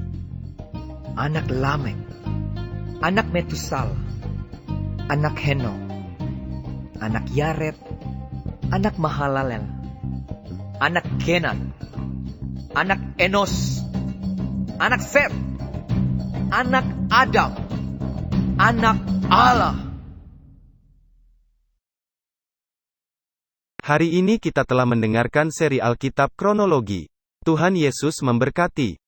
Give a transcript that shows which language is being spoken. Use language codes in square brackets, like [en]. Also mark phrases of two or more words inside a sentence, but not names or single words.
[id] anak Lamek, anak Metusal, anak Henok, anak Yared, anak Mahalalel, anak Kenan, anak Enos, anak Set, anak Adam, anak Allah. Hari ini kita telah mendengarkan seri Alkitab Kronologi. Tuhan Yesus memberkati.